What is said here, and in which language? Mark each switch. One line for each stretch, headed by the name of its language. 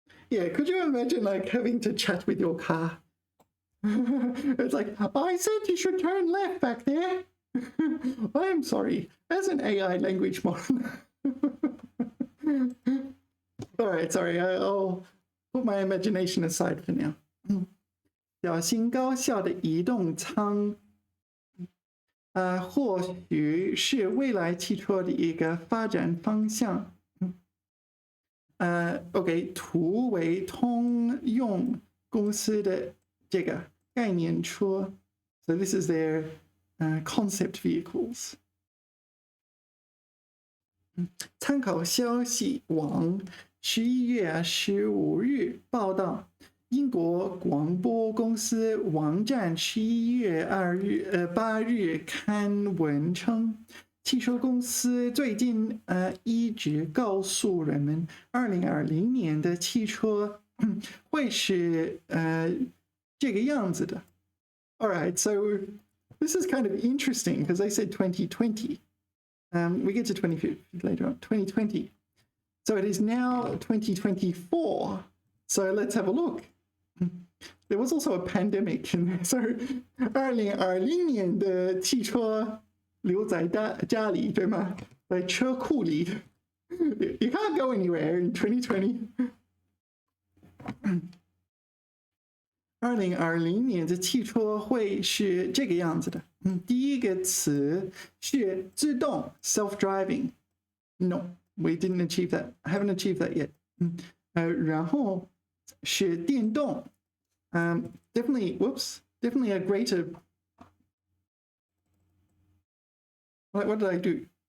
English: Yeah, could you imagine like having to chat with your car? It's like, I said you should turn left back there. I'm sorry, as an AI language model. All right, sorry, I'll put my imagination aside for now.
Chinese: 小型高效的移动舱，或许是未来汽车的一个发展方向。
English: OK，
Chinese: 图为通用公司的这个概念车
English: ，so this is their concept vehicles.
Chinese: 参考消息网11月15日报道，英国广播公司网站11月8日刊文称，汽车公司最近一直告诉人们，2020年的汽车会是这个样子的。
English: All right, so this is kind of interesting because they said 2020. We get to 20 later on, 2020. So it is now 2024. So let's have a look. There was also a pandemic in there.
Chinese: So 2020年的汽车留在家里，对吗？在车库里。
English: You can't go anywhere in 2020.
Chinese: 2020年的汽车会是这个样子的。第一个词是自动 self-driving.
English: No, we didn't achieve that. I haven't achieved that yet.
Chinese: 然后是电动。
English: Definitely a greater. What did I do?